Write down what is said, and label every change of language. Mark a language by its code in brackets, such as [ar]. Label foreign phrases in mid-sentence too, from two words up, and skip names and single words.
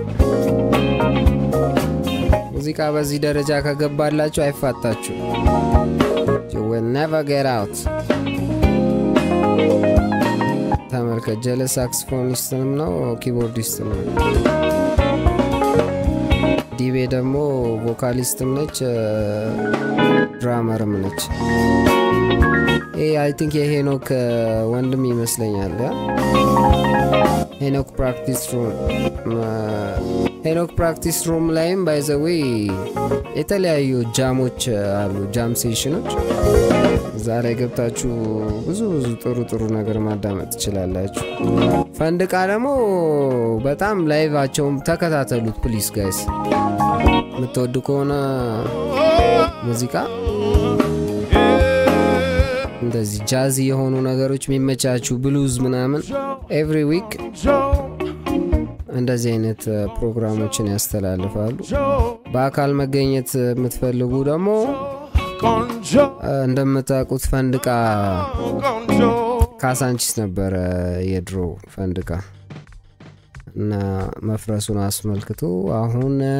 [am] ሙዚቃ በዚህ ደረጃ ከገባላችሁ አይፋታችሁ [en] you will never get out [am] ተመልከት ጀለስ ሳክስፎኒስትም ነው ኪቦርዲስትም ነው ዲቤ ደግሞ ቮካሊስትም ነች ድራመርም ነች [en] I think [am] የሄኖክ ወንድም ይመስለኛል ሄኖክ ፕራክቲስ ሩም ላይም [en] by the way [am] የተለያዩ ጃሞች አሉ ጃም ሴሽኖች ዛሬ ገብታችሁ ብዙ ጥሩ ነገር ማዳመጥ ትችላላችሁ ፈንድቃ ደግሞ በጣም ላይቫቸውም ተከታተሉት ፕሊስ ጋይስ ምትወዱ ከሆነ ሙዚቃ እንደዚህ ጃዝ የሆኑ ነገሮች የሚመቻቹ ብሉዝ ምናምን [en] every week [am] እንደዚህ አይነት ፕሮግራሞችን ያስተላልፋሉ በአካል መገኘት የምትፈልጉ ደግሞ እንደምታውቁት ፈንድቃ ካሳንቺስ ነበር የድሮ ፈንድቃ እና መፍረሱን አስመልክቶ አሁን